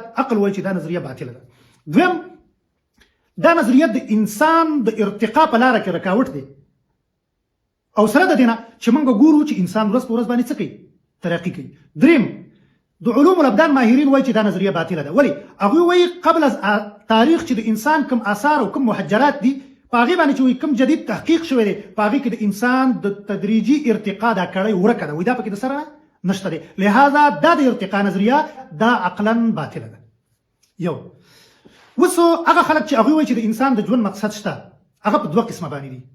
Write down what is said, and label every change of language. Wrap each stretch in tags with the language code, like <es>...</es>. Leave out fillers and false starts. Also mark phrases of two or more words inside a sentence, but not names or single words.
<ps>عقل وایي چې دا نظریه باطله ده. دویم، دا نظریه د انسان د ارتقا په لاره کې رکاوټ دی. او سره د دې نه چې موږ ګورو چې انسان ورځ په ورځ باندې څه کوي؟ ترقی کوي. دریم، د علوم الابدان ماهرین وایي چې دا نظریه باطله ده. ولې؟ هغوی وایي</ps> <fa>قبل از تاریخ</fa> <ps>چې د انسان کوم آثار او کوم محجرات دي، په هغې باندې چې وایي کوم جدید تحقیق شوی دی، په هغې کې د انسان د تدریجي ارتقا دا کړۍ ورکه ده، وایي دا پکې د سره نشته دی. لهذا دا د ارتقا نظریه دا عقلا باطله ده. یو اوس هغه خلک چې هغوی وایي چې د انسان د ژوند مقصد شته، هغه په دوه قسمه باندې دي.</ps>